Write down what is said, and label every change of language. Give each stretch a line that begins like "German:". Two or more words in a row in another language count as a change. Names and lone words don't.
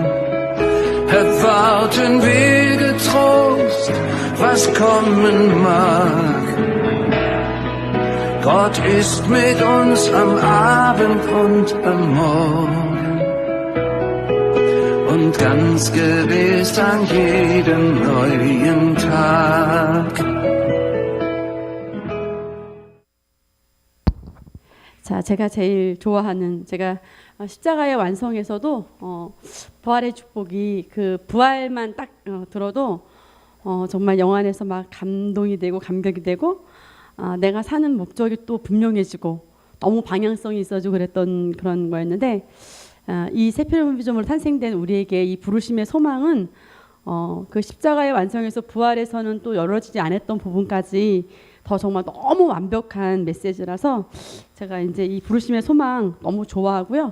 German: Erwarten wir getrost, was kommen mag. Gott ist mit uns am Abend und am Morgen und ganz gewiss an jedem neuen Tag.
Korean: 자, 제가 제일 좋아하는, 제가 십자가의 완성에서도 부활의 축복이 그 부활만 딱 들어도 정말 영화 안에서 막 감동이 되고 감격이 되고 내가 사는 목적이 또 분명해지고 너무 방향성이 있어지고 그랬던 그런 거였는데 이 세필름 피조물로 탄생된 우리에게 이 부르심의 소망은 그 십자가의 완성에서 부활에서는 또 열어지지 않았던 부분까지 더 정말 너무 완벽한 메시지라서 제가 이제 이 부르심의 소망 너무 좋아하고요.